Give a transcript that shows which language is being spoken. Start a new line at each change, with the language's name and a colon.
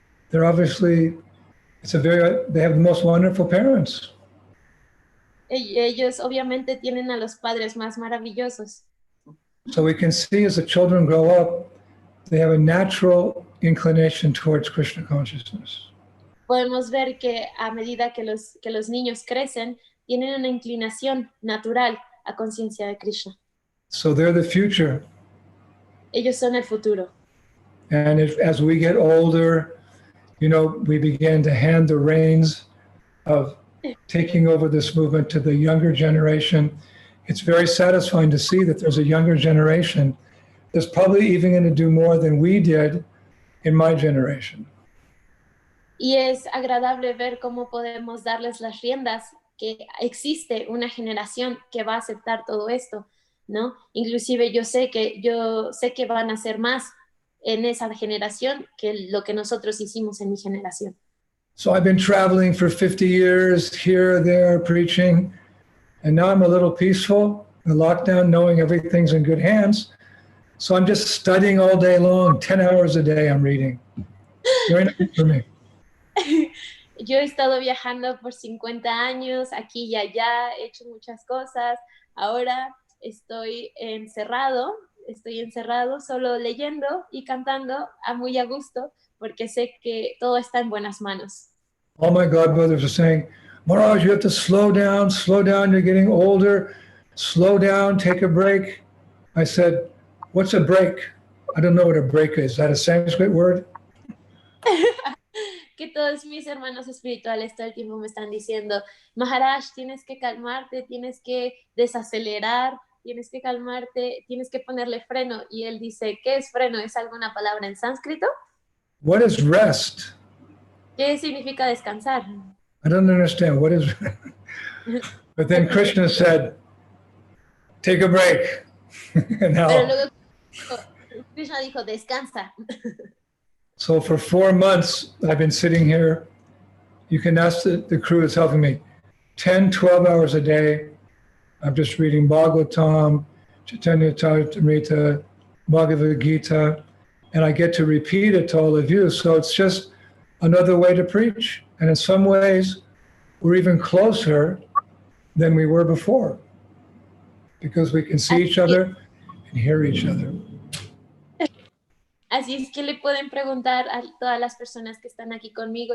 English: They're obviously, they have the most wonderful parents.
Spanish: Ellos obviamente tienen a los padres más maravillosos.
English: So we can see as the children grow up, they have a natural inclination towards Krishna consciousness.
Spanish: Podemos ver que a medida que los niños crecen, tienen una inclinación natural a conciencia de Krishna.
English: So they're the future.
Spanish: Ellos son el futuro.
English: And as we get older, we begin to hand the reins of taking over this movement to the younger generation. It's very satisfying to see that there's a younger generation that's probably even going to do more than we did in my generation.
Spanish: Y es agradable ver cómo podemos darles las riendas, que existe una generación que va a aceptar todo esto, ¿no? Inclusive yo sé que van a hacer más en esa generación que lo que nosotros hicimos en mi generación.
English: So I've been traveling for 50 years, here, there, preaching, and now I'm a little peaceful in lockdown, knowing everything's in good hands. So I'm just studying all day long, 10 hours a day I'm reading. Very nice for me.
Spanish: Yo he estado viajando por 50 años, aquí y allá, he hecho muchas cosas. Ahora estoy encerrado solo leyendo y cantando muy a gusto, porque sé que todo está en buenas manos.
English: All my godbrothers are saying, Maharaj, you have to slow down, you're getting older, slow down, take a break. I said, what's a break? I don't know what a break is. Is that a Sanskrit word?
Spanish: Que todos mis hermanos espirituales todo el tiempo me están diciendo, Maharaj, tienes que calmarte, tienes que desacelerar, tienes que calmarte, tienes que ponerle freno. Y él dice, ¿qué es freno? ¿Es alguna palabra en sánscrito?
English: What is rest?
Spanish: ¿Qué significa descansar?
English: I don't understand. What is But then Krishna said, take a break. And now,
Spanish: Pero luego Krishna dijo, descansa.
English: so for 4 months, I've been sitting here. You can ask the crew that's helping me. 10, 12 hours a day. I'm just reading Bhagavatam, Chaitanya Charitamrita, Bhagavad Gita, and I get to repeat it to all of you. So it's just another way to preach. And in some ways, we're even closer than we were before because we can see each other and hear each other.
Spanish: Así es que le pueden preguntar a todas las personas que están aquí conmigo.